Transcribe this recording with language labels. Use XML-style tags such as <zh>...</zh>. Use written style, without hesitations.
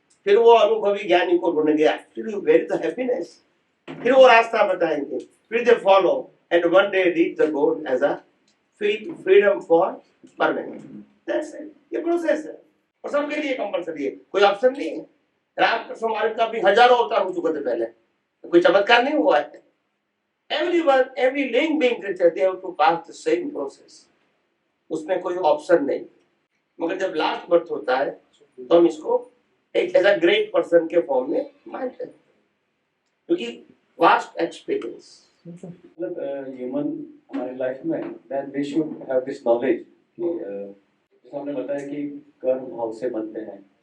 <hi>फिर वो अनुभवी ज्ञानी को ढूंढ गया,</hi> <en>फिर where is the happiness,</en> <hi>फिर वो रास्ता बताएंगे,</hi> <en>फिर they follow and one day reach the goal as a freedom for permanent. That's it,</en> <hi>ये प्रोसेस है और सबके लिए कंपलसरी है, कोई ऑप्शन नहीं है। रामकृष्ण मार्ग का भी हजारों अवतार हो चुके थे पहले, कोई चमत्कार नहीं हुआ है।</hi> <en>Everyone, every living being creature, they have to pass the same process.</en> <hi>उसमें कोई ऑप्शन नहीं। मगर जब लास्ट बर्थ होता है तो हम इसको एक ऐसा ग्रेट पर्सन के फॉर्म में मानते हैं, क्योंकि वास्ट एक्सपीरियंस। मतलब ह्यूमन हमारी लाइफ में</hi> <en>then we should have this knowledge</en> <hi>कि जैसे हमने बताया कि कर्म भाव से बनते हैं,</hi>